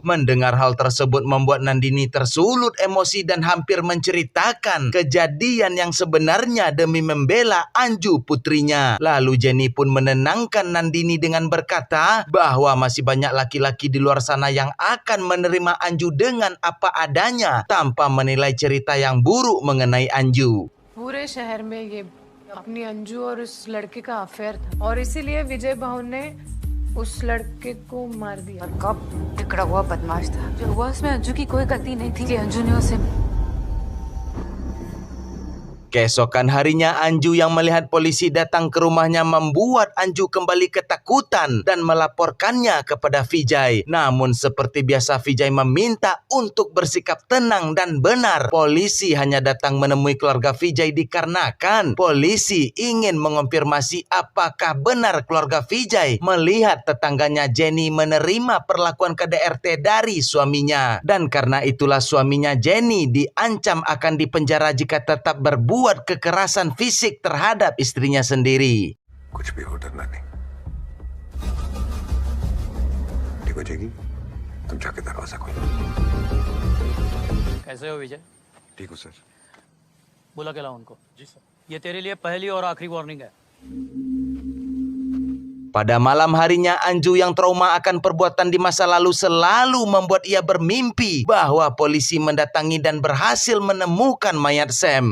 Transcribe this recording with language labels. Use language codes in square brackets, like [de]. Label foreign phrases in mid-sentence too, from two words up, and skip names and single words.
[id] Mendengar hal tersebut membuat Nandini tersulut emosi dan hampir menceritakan kejadian yang sebenarnya demi membela Anju putrinya. Lalu Jenny pun menenangkan Nandini dengan berkata bahwa masih banyak laki-laki di luar sana yang akan menerima Anju dengan apa adanya tanpa menilai cerita yang buruk mengenai Anju. [hi] पूरे शहर में ये अपनी अंजू और उस लड़के का अफेयर था और इसीलिए विजय बाहुन ने उस लड़के को मार दिया। और कब बिगड़ा हुआ बदमाश था, जो हुआ उसमें अंजू की कोई गलती नहीं थी। अंजू ने उसे [id] Keesokan harinya Anju yang melihat polisi datang ke rumahnya membuat Anju kembali ketakutan dan melaporkannya kepada Vijay. Namun seperti biasa Vijay meminta untuk bersikap tenang dan benar. Polisi hanya datang menemui keluarga Vijay dikarenakan polisi ingin mengonfirmasi apakah benar keluarga Vijay melihat tetangganya Jenny menerima perlakuan KDRT dari suaminya. Dan karena itulah suaminya Jenny diancam akan dipenjara jika tetap berbuat kekerasan fisik terhadap istrinya sendiri. [hi] कुछ भी हो डरना नहीं। ठीक हो जाएगी, तुम जाके दरवाजा खोलो। कैसे हो विजय? ठीक हो सर। बुला के लाओ उनको। जी सर। ये तेरे लिए पहली और आखिरी वार्निंग है। [id] Pada malam harinya Anju yang trauma akan perbuatan di masa lalu selalu membuat ia bermimpi bahwa polisi mendatangi dan berhasil menemukan mayat Sam.